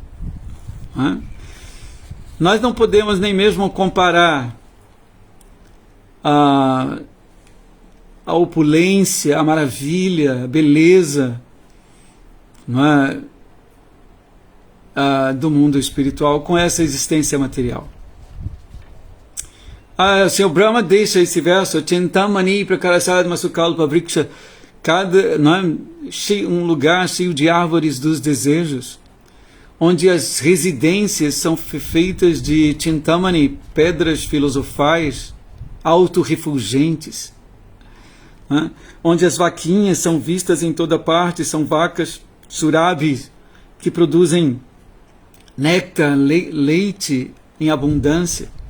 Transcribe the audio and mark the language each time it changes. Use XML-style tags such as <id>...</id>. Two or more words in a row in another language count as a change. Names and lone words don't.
<pt>Nós não podemos nem mesmo comparar a opulência, a maravilha, a beleza, do mundo espiritual com essa existência material. O Senhor Brahma deixa esse verso,</pt> <sa>चिन्तामणि प्रकरसद् मसुकल्प वृक्ष,</sa> <pt>um lugar cheio de árvores dos desejos, onde as residências são feitas de Chintamani, pedras filosofais, autorrefulgentes, onde as vaquinhas são vistas em toda parte, são vacas surabhi que produzem néctar, leite em abundância,</pt>